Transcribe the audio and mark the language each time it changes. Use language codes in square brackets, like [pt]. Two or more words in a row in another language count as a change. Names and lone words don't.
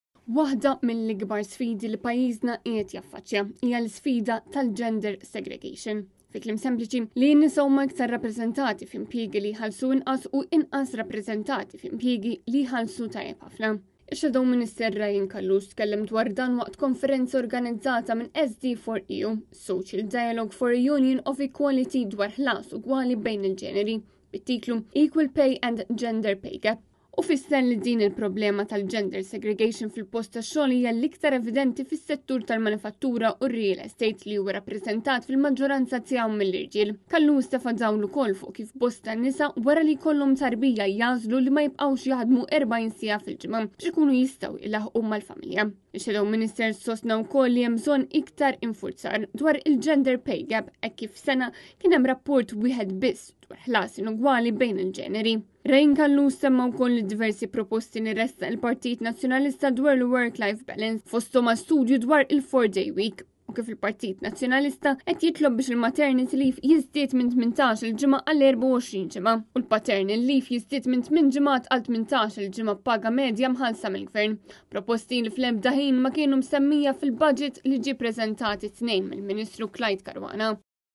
[mt] Waħda mill-ikbar sfidi li pajjiżna qiegħed jaffaċċja hija l-sfida tal- [en] gender segregation. [mt] Fi kliem sempliċi li n-nisa huma iktar rappreżentati f'impjiegi li jħallsu inqas u inqas rappreżentati f'impjiegi li jħallsu tajjeb ħafna. Ix- [en] Shadow Minister [mt] Ryan Kallus tkellem dwar dan waqt konferenza organizzata minn SD4EU, Social Dialogue for a Union of Equality dwar ħlas ugwali bejn il-ġeneri, bit-titlu Equal Pay and Gender Pay Gap. U fisser li din il-problema tal- [en] gender segregation [mt] fil-post tax-xogħol hija l-iktar evidenti fis-settur tal-manifattura u r- [en] real estate [mt] li huwa rappreżentat fil-maġġoranza tiegħu mill-irġiel. Kallus tefa' dawn ukoll fuq kif bosta nisa wara li jkollhom tarbija jażlu li ma jibqgħux jaħdmu 40 siegħa fil-ġimgħa biex ikunu jistgħu ilaħqu mal-familja. Ix- [en] Shadow Minister [mt] sostna wkoll li hemm bżonn iktar infurzar dwar il- [en] gender pay gap [mt] hekk kif sena kien hemm rapport wieħed biss dwar ħlas inugwali bejn il-ġeneri. Ryan Kallus semma wkoll diversi proposti li ressa il-Partit Nazzjonalista dwar il- [en] work-life balance [mt] fosthom studju dwar il- [en] 4-day week [mt] u kif il-Partit Nazzjonalista qed jitlob biex il- [en] maternity leave [mt] jiżdied minn 18 il-ġimgħa għal 24 ġimgħa u l- [en] paternal leave [mt] jiżdied minn 8 ġimgħat għal 18 il-ġimgħa paga medja mħallsa mill-Gvern. Proposti li fl-ebda ħin ma kienu msemmija fil-budget li ġie preżentati tnejn mill-Ministru Clyde Caruana.